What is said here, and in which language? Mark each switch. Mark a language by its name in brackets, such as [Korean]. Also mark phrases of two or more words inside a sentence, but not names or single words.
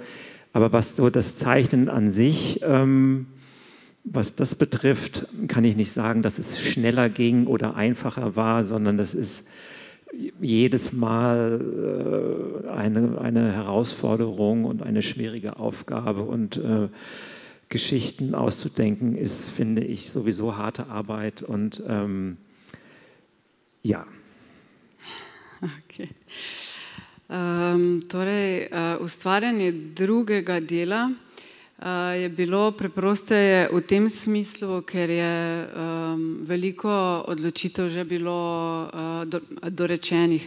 [German] Aber was so das Zeichnen an sich was das betrifft, kann ich nicht sagen, dass es schneller ging oder einfacher war, sondern das ist jedes Mal eine Herausforderung und eine schwierige Aufgabe. Und Geschichten auszudenken ist, finde ich, sowieso harte Arbeit. Und ja. Okay. [Slovenian] Torej, ustvarjanje drugega dela je bilo preprosteje v tem smislu, ker je veliko odločitev že bilo dorečenih.